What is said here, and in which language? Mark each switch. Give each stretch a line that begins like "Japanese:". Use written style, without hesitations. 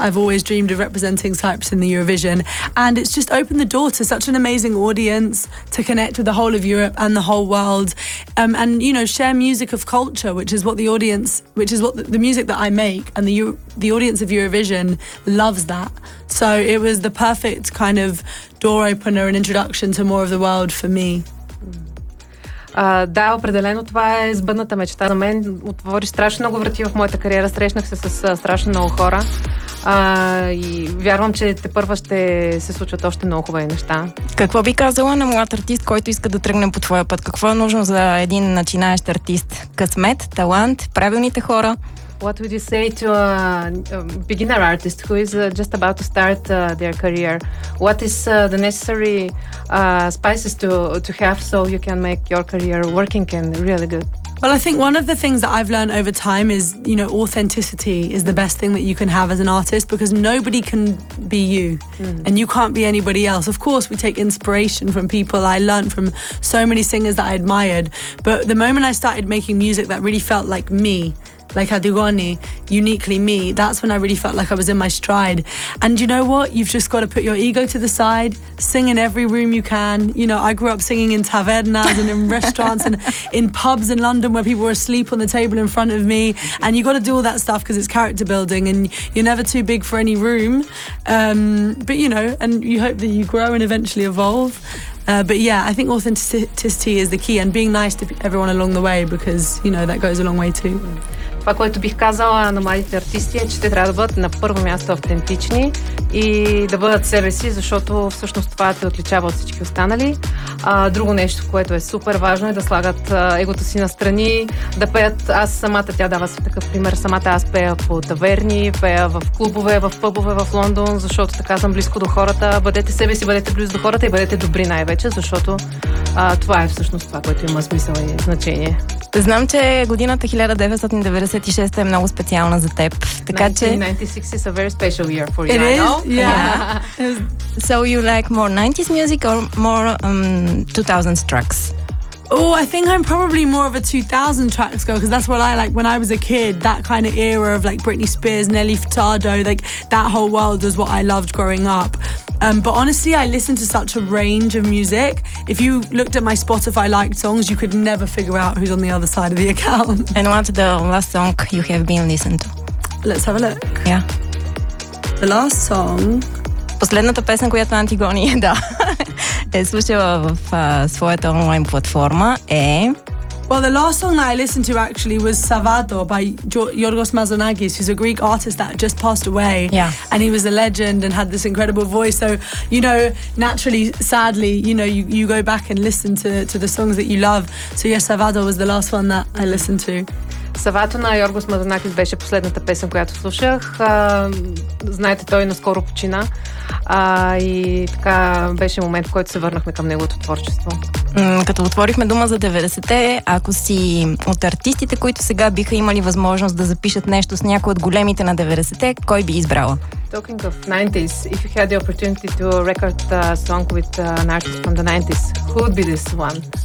English: I've always dreamed of representing Cyprus in the Eurovision. And it's just opened the door to such an amazing audience to connect with the whole of Europe and the whole world. And, you know, share music of culture, which is what the audience, which is what the music that I make and the audience of Eurovision loves that. So it was the perfect kind of door opener and introduction to more of the world for me.
Bulgarian: Да, определено това е сбъдната мечта на мен. Отвори страшно много врати в моята кариера. Срещнах се с страшно много хора. И вярвам, че те първа ще се случват още много хубави неща. Какво би казала на млад артист, който иска да тръгне по твоя път? Какво е нужно за един начинаещ артист? Късмет, талант, правилните хора?
English: What would you say to a beginner artist who is just about to start their career? What is the necessary spices to have so you can make your career working and really good? Well, I think one of the things that I've learned over time is, you know, authenticity is the best thing that you can have as an artist because nobody can be you and you can't be anybody else. Of course, we take inspiration from people. I learned from so many singers that I admired. But the moment I started making music that really felt like me, like Adigoni, uniquely me, that's when I really felt like I was in my stride. And you know what? You've just got to put your ego to the side, sing in every room you can. You know, I grew up singing in tavernas and in restaurants and in pubs in London where people were asleep on the table in front of me. And you got to do all that stuff because it's character building and you're never too big for any room. But you know, and you hope that you grow and eventually evolve. But yeah, I think authenticity is the key and being nice to everyone along the way because, you know, that goes a long way too.
Bulgarian: Това, което бих казала на младите артисти е, че те трябва да бъдат на първо място автентични и да бъдат себе си, защото всъщност това те отличава от всички останали. Друго нещо, което е супер важно, е да слагат егото си настрани, да пеят. Аз самата, тя дава си такъв пример, самата аз пея по таверни, пея в клубове, в пъбове в Лондон, защото така съм близко до хората. Бъдете себе си, бъдете близо до хората и бъдете добри най-вече, защото това е всъщност това, което има смисъл и значение. Знам, че годината 1996 е много специална за теб. Така, 1996 че...
English: is a very special year for you, it I know. Is, yeah. So you like more 90s music or more 2000s tracks? Oh, I think I'm probably more of a 2000 tracks girl, because that's what I like when I was a kid. That kind of era of like Britney Spears, Nelly Furtado, like that whole world was what I loved growing up. But honestly, I listen to such a range of music. If you looked at my Spotify liked songs, you could never figure out who's on the other side of the account. And what's the last song you have been listening to? Let's have a look. Yeah. The last song...
Bulgarian: Последната песен, която Антигони е, да, е слушала в своята онлайн платформа е...
English: Well, the last song that I listened to actually was Savado by Yorgos Mazonagis, who's a Greek artist that just passed away. Yeah. And he was a legend and had this incredible voice. So, you know, naturally, sadly, you know, you go back and listen to the songs that you love. So, yes, Savado was the last one that I listened to.
Bulgarian: Савато на Йоргос Мазонакис беше последната песен, която слушах. Знаете, той наскоро почина. И така беше момент, в който се върнахме към неговото творчество. Като отворихме дума за 90-те, ако си от артистите, които сега биха имали възможност да запишат нещо с някой от големите на 90-те, кой би избрала?
English: Talking of 90s, if you had the opportunity to record a song with an artist from the 90s, who would be this one?